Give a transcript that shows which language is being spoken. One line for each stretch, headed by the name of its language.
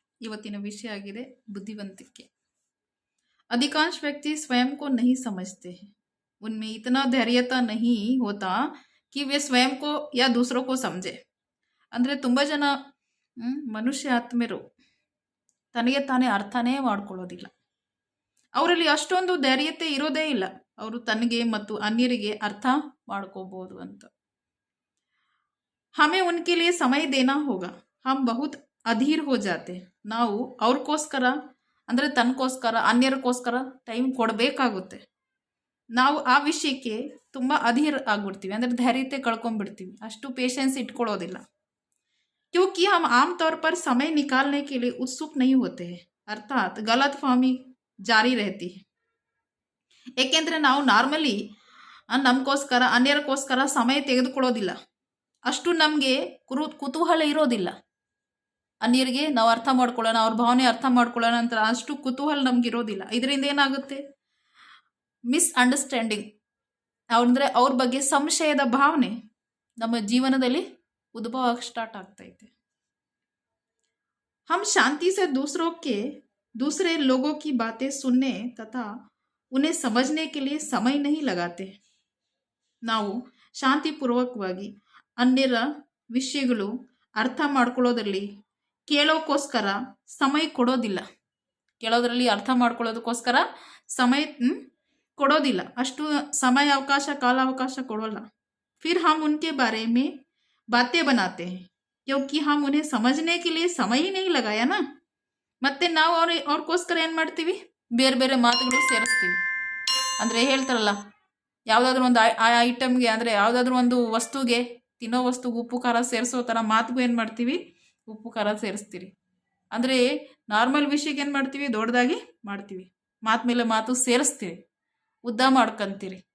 Kannada: ಇವತ್ತಿನ ವಿಷಯ ಆಗಿದೆ बुद्धिवंतिके।
Hindi: अधिकांश व्यक्ति स्वयं को नहीं समझते हैं। उनमें इतना धैर्यता नहीं होता कि वे स्वयं को या दूसरों को समझे।
Kannada: ಅಂದರೆ ತುಂಬ ಜನ ಮನುಷ್ಯ ಆತ್ಮರು ತನಗೆ ತಾನೇ ಅರ್ಥನೇ ಮಾಡ್ಕೊಳ್ಳೋದಿಲ್ಲ. ಅವರಲ್ಲಿ ಅಷ್ಟೊಂದು ಧೈರ್ಯತೆ ಇರೋದೇ ಇಲ್ಲ. ಅವರು ತನಗೆ ಮತ್ತು ಅನ್ಯರಿಗೆ ಅರ್ಥ ಮಾಡ್ಕೋಬಹುದು ಅಂತ.
Hindi: हमें उनके लिए समय देना होगा. हम बहुत अधीर हो जाते.
Kannada: ನಾವು ಅವ್ರಿಗೋಸ್ಕರ ಅಂದರೆ ತನಗೋಸ್ಕರ ಅನ್ಯರಿಗೋಸ್ಕರ ಟೈಮ್ ಕೊಡಬೇಕಾಗುತ್ತೆ. ನಾವು ಆ ವಿಷಯಕ್ಕೆ ತುಂಬ ಅಧೀರ್ ಆಗ್ಬಿಡ್ತೀವಿ, ಅಂದರೆ ಧೈರ್ಯತೆ ಕಳ್ಕೊಂಡ್ಬಿಡ್ತೀವಿ, ಅಷ್ಟು ಪೇಷನ್ಸ್ ಇಟ್ಕೊಳ್ಳೋದಿಲ್ಲ.
Hindi: क्योंकि हम आमतौर पर समय निकालने के लिए उत्सुक नहीं होते हैं, अर्थात गलत फहमी जारी रहती है.
Kannada: ಏಕೆಂದರೆ ನಾವು ನಾರ್ಮಲಿ ನಮಗೋಸ್ಕರ ಅನ್ಯರಿಗೋಸ್ಕರ ಸಮಯ ತೆಗೆದುಕೊಳ್ಳೋದಿಲ್ಲ. ಅಷ್ಟು ನಮಗೆ ಕುತೂಹಲ ಇರೋದಿಲ್ಲ. ಅನ್ಯರಿಗೆ ನಾವು ಅರ್ಥ ಮಾಡ್ಕೊಳ್ಳೋಣ, ಅವ್ರ ಭಾವನೆ ಅರ್ಥ ಮಾಡ್ಕೊಳ್ಳೋಣ ಅಂತ ಅಷ್ಟು ಕುತೂಹಲ ನಮ್ಗೆ ಇರೋದಿಲ್ಲ. ಇದರಿಂದ ಏನಾಗುತ್ತೆ, ಮಿಸ್ಅಂಡರ್ಸ್ಟ್ಯಾಂಡಿಂಗ್ ಅಂದರೆ ಅವ್ರ ಬಗ್ಗೆ ಸಂಶಯದ ಭಾವನೆ ನಮ್ಮ ಜೀವನದಲ್ಲಿ ಉದ್ಭವ ಸ್ಟಾರ್ಟ್ ಆಗ್ತೈತೆ.
Hindi: हम शांति से दूसरे लोगों की बातें सुनने तथा उन्हें समझने के लिए समय नहीं लगाते.
Kannada: ನಾವು ಶಾಂತಿಪೂರ್ವಕವಾಗಿ ಅನ್ಯರ ವಿಷಯಗಳು ಅರ್ಥ ಮಾಡ್ಕೊಳ್ಳೋದ್ರಲ್ಲಿ ಕೇಳೋಕ್ಕೋಸ್ಕರ ಸಮಯ ಕೊಡೋದಿಲ್ಲ. ಕೇಳೋದ್ರಲ್ಲಿ ಅರ್ಥ ಮಾಡ್ಕೊಳ್ಳೋದಕ್ಕೋಸ್ಕರ ಸಮಯ ಕೊಡೋದಿಲ್ಲ, ಅಷ್ಟು ಸಮಯ ಅವಕಾಶ ಕಾಲಾವಕಾಶ ಕೊಡೋಲ್ಲ.
Hindi: फिर हम उनके बारे में बातें बनाते हैं क्योंकि हम उन्हें समझने के लिए समय ही नहीं लगाया ना.
Kannada: ಮತ್ತೆ ನಾವು ಅವ್ರಿಗೋಸ್ಕರ ಏನು ಮಾಡ್ತೀವಿ, ಬೇರೆ ಬೇರೆ ಮಾತುಗಳು ಸೇರಿಸ್ತೀವಿ. ಅಂದರೆ ಹೇಳ್ತಾರಲ್ಲ, ಯಾವುದಾದ್ರೂ ಒಂದು ಐಟಮ್ಗೆ ಅಂದರೆ ಯಾವುದಾದ್ರೂ ಒಂದು ವಸ್ತುಗೆ, ತಿನ್ನೋ ವಸ್ತುಗೆ ಉಪ್ಪು ಖಾರ ಸೇರಿಸೋ ಥರ ಮಾತಿಗೂ ಏನು ಮಾಡ್ತೀವಿ, ಉಪ್ಪು ಖಾರ ಸೇರಿಸ್ತೀರಿ. ಅಂದರೆ ನಾರ್ಮಲ್ ವಿಷಯಕ್ಕೆ ಏನು ಮಾಡ್ತೀವಿ, ದೊಡ್ಡದಾಗಿ ಮಾಡ್ತೀವಿ, ಮಾತು ಮೇಲೆ ಮಾತು ಸೇರಿಸ್ತೀವಿ, ಉದ್ದ ಮಾಡ್ಕೊತೀರಿ.